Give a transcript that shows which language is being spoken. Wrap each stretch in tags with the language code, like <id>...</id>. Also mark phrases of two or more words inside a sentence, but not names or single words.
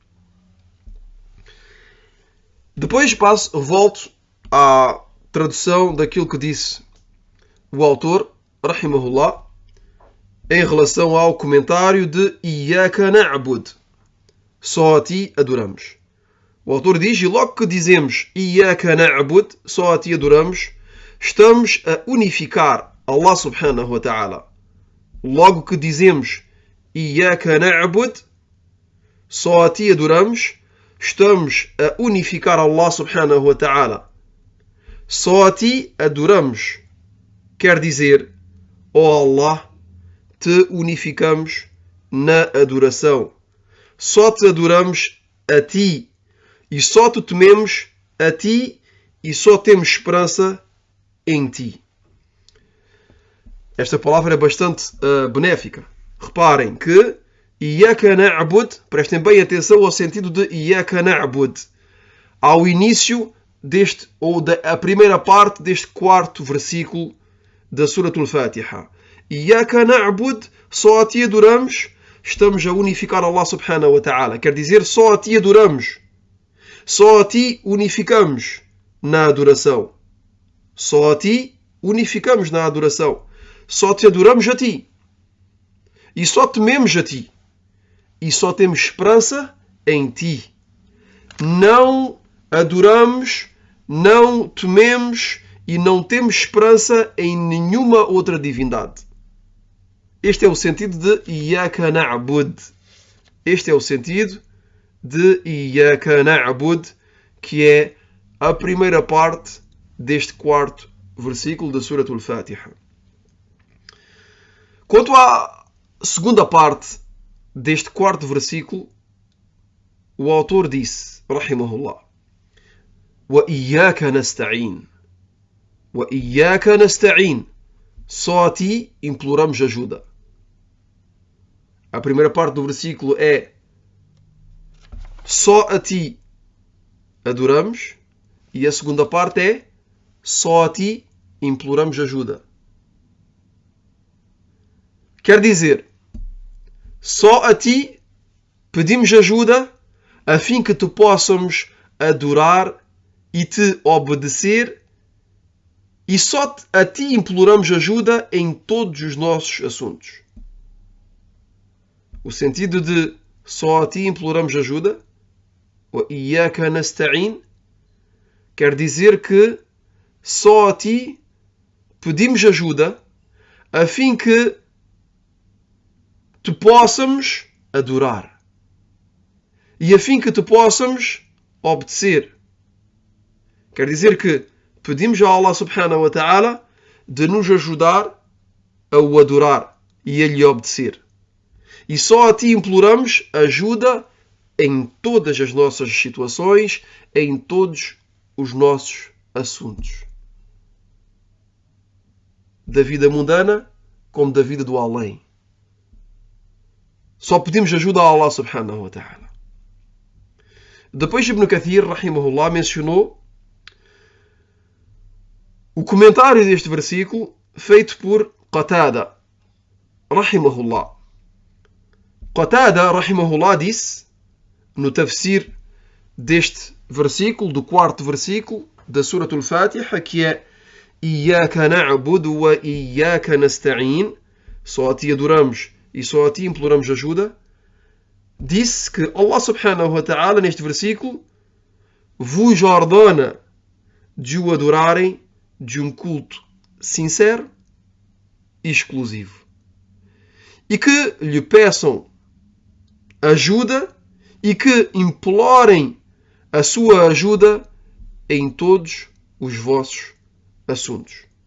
<pt>Depois volto à tradução daquilo que disse o autor, rahimahullah, em relação ao comentário de</pt> <ar>إياك نعبد,</ar> <pt>só a ti adoramos. O autor diz, e logo que dizemos</pt> <ar>إياك نعبد,</ar> <pt>só a ti adoramos, estamos a unificar</pt> <ar>الله سبحانه وتعالى.</ar> <pt>Logo que dizemos</pt> <ar>إياك نعبد,</ar> <pt>só a ti adoramos, estamos a unificar</pt> <ar>الله سبحانه وتعالى.</ar> <pt>Só a ti adoramos. Quer dizer, ó Allah, te unificamos na adoração. Só te adoramos a ti. E só te tememos a ti e só temos esperança em ti. Esta palavra é bastante benéfica. Reparem que</pt> <ar>إياك نعبد,</ar> <pt>prestem bem atenção ao sentido de</pt> <ar>إياك نعبد.</ar> <pt>Ao início a primeira parte deste quarto versículo da Surat al-Fatiha.</pt> <ar>إياك نعبد,</ar> <pt>só a ti adoramos, estamos a unificar</pt> <ar>الله سبحانه وتعالى.</ar> <pt>Quer dizer, só a ti adoramos. Só a ti unificamos na adoração. Só a ti unificamos na adoração. Só te adoramos a ti. E só tememos a ti. E só temos esperança em ti. Não adoramos, não tememos e não temos esperança em nenhuma outra divindade. Este é o sentido de</pt> <ar>إياك نعبد.</ar> <pt>Este é o sentido de</pt> <ar>إياك نعبد,</ar> <pt>que é a primeira parte deste quarto versículo da Surat al-Fatiha. Quanto à segunda parte deste quarto versículo, o autor disse,</pt> <ar>رحمه الله، وإياك نستعين. وإياك نستعين.</ar> <pt>Só a ti imploramos ajuda. A primeira parte do versículo é só a ti adoramos, e a segunda parte é só a ti imploramos ajuda. Quer dizer, só a ti pedimos ajuda a fim que te possamos adorar e te obedecer, e só a ti imploramos ajuda em todos os nossos assuntos. O sentido de só a ti imploramos ajuda,</pt> <ar>وإياك نستعين,</ar> <pt>quer dizer que só a ti pedimos ajuda a fim que te possamos adorar e a fim que te possamos obedecer. Quer dizer que pedimos a</pt> <ar>الله سبحانه وتعالى</ar> <pt>de nos ajudar a o adorar e a lhe obedecer. E só a ti imploramos ajuda em todas as nossas situações, em todos os nossos assuntos. Da vida mundana como da vida do além. Só pedimos ajuda a</pt> <ar>الله سبحانه وتعالى.</ar> <pt>Depois Ibn Kathir, rahimahullah, mencionou o comentário deste versículo feito por Qatada, rahimahullah. Qatada, rahimahullah, disse, no tafsir deste versículo, do quarto versículo da Surah Al-Fatiha, que é</pt> <ar>إياك نعبد وإياك نستعين,</ar> <pt>só a ti adoramos e só a ti imploramos ajuda, disse que</pt> <ar>الله سبحانه وتعالى,</ar> <pt>neste versículo, vos ordena de o adorarem de um culto sincero e exclusivo. E que lhe peçam ajuda e que implorem a sua ajuda em todos os vossos assuntos.</pt>